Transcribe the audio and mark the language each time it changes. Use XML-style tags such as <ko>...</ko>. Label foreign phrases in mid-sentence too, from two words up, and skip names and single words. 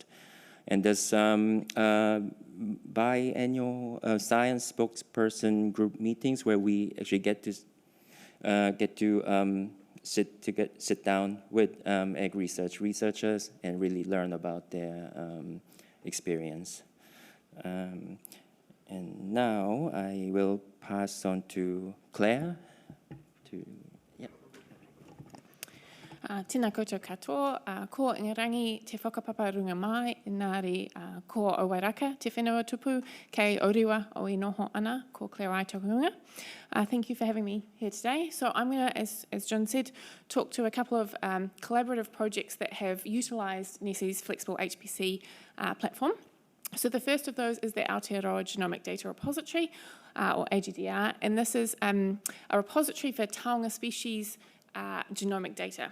<en>And there's biannual science spokesperson group meetings where we actually get to sit down with eResearch researchers and really learn about their experience. And now I will pass on to Claire.</en> <mi>Tēnā koutou katoa, ko ingarangi te whakapapa runga mai, nāri ko o Wairaka, te whenua tupu, kei Oriwa o I noho ana, ko Claire Aitokunga.</mi> <en>Thank you for having me here today. So I'm going to, as Jun said, talk to a couple of collaborative projects that have utilised NeSI's flexible HPC platform. So the first of those is the Aotearoa Genomic Data Repository, or AGDR, and this is a repository for taonga species genomic data.</en>